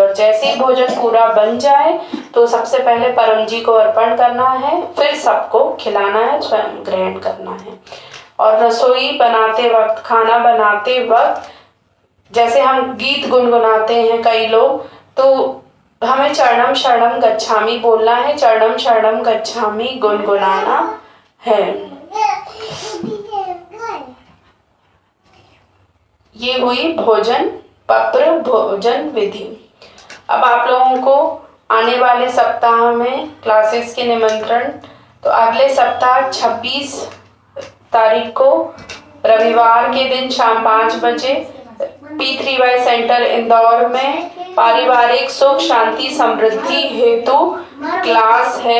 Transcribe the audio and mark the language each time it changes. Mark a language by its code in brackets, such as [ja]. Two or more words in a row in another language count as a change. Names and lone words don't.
[hi] और जैसे ही भोजन पूरा बन जाए तो सबसे पहले परम जी को अर्पण करना है, फिर सबको खिलाना है, स्वयं ग्रहण करना है। और रसोई बनाते वक्त, खाना बनाते वक्त जैसे हम गीत गुनगुनाते हैं कई लोग, तो हमें [pi] चरणम शरणम गच्छामि [hi] बोलना है, [pi] चरणम शरणम गच्छामि [hi] गुनगुनाना है। ये हुई पत्र भोजन विधि। अब आप लोगों को आने वाले सप्ताह में क्लासेस के निमंत्रण, तो अगले सप्ताह 26 तारीख को रविवार के दिन शाम 5 बजे P3Y सेंटर इंदौर में पारिवारिक सुख शांति समृद्धि हेतु क्लास है।